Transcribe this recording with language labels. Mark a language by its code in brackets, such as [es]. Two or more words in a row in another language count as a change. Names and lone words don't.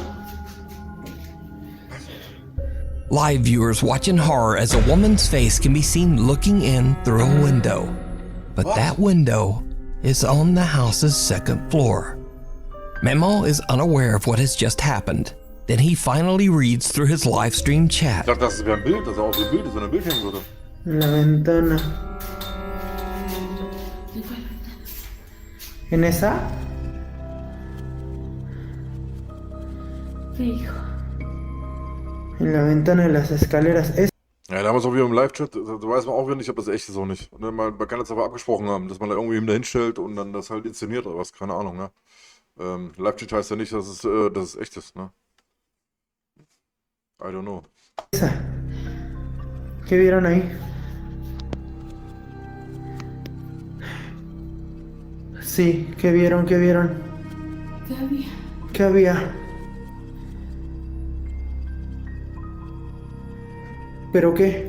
[en] Live viewers watch in horror as a woman's face can be seen looking in through a window. But that window is on the house's second floor. Memo is unaware of what has just happened. Then he finally reads through his live stream chat. [de] Ich dachte, das wäre ein Bild, das auch so ein Bild ist, wenn ein Bild hängen würde. [es] En la ventana. ¿En esa? Hijo. En la ventana de las escaleras. [de] Ja, damals auch wieder im Live-Chat, da weiß man auch wieder nicht, ob das echt ist oder nicht. Und man kann das aber abgesprochen haben, dass man da irgendwie dahin stellt und dann das halt inszeniert oder was, keine Ahnung, ne? Live-Chat heißt ja nicht, dass es echt ist, ne? [en] I don't know. [es] ¿Qué vieron ahí? Sí, ¿qué vieron? ¿Qué había? ¿Qué había? ¿Pero qué?